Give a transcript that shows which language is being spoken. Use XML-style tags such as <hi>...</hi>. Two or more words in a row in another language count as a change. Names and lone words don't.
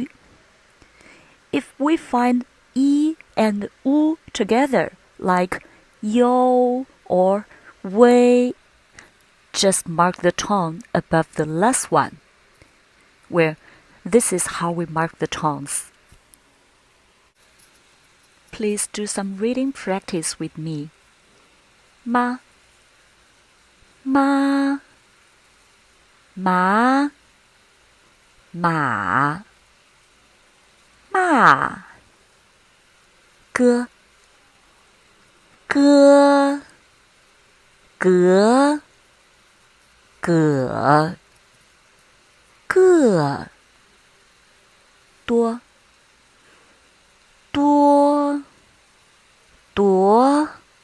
<en>If we find I and U together, like yo or wei, just mark the tone above the last one. Well, this is how we mark the tones. Please do some reading practice with me.</en> <zh>Ma, ma, ma, ma, ma, ge, ge, ge, ge, ge,多，多，朵，</zh>